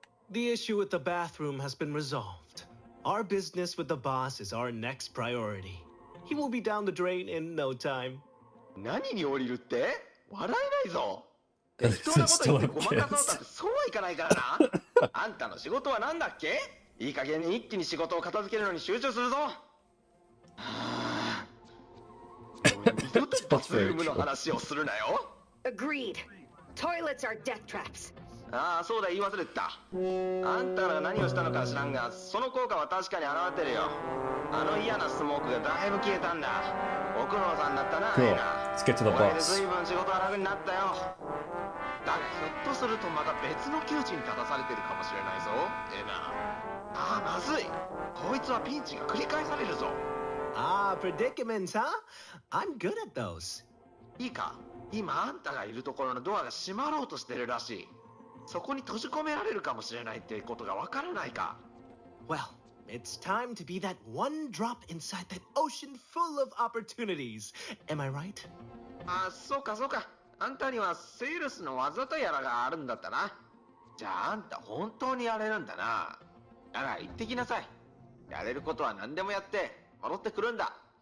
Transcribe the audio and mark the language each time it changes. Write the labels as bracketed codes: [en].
[en] The issue with the bathroom has been resolved. Our business with the boss is our next priority. He will be down the drain in no time. [ja] 何に降りるって？笑えないぞ。 [en] It's [ja] そんなこと言 [en] still [ja] ってごまかそうったってそうはいかないからな。あんたの仕事は何だっけ？いい加減に一気に仕事を片付けるのに集中するぞ。二度とバスルームの話をするなよ。 [en] Agreed. Toilets are death traps. [ja] ああ、そうだ、言い忘れてた。あんたらが何をしたのか知らんが、その効果は確かに現れてるよ。あの嫌なスモークがだいぶ消えたんだ。ご苦労さんだったな、エナ。 [en] Let's get to the [ja] おかげで [en] boss. [ja] 随分仕事は楽になったよ。だがひょっとするとまた別の窮地に立たされてるかもしれないぞ、エナ。ああ、まずい。こいつはピンチが繰り返されるぞ。 [en] Ah, predicaments, huh? I'm good at those. [ja] いいか、今あんたがいるところのドアが閉まろうとしてるらしい。そこに閉じ込められるかもしれないってことがわからないか。 [en] Well, it's time to be that one drop inside that ocean full of opportunities. Am I right? [ja] あ、そうか。あんたにはセールスの技とやらがあるんだったな。じゃああんた本当にやれるんだな。だが行ってきなさい。やれることは何でもやって戻ってくるんだ。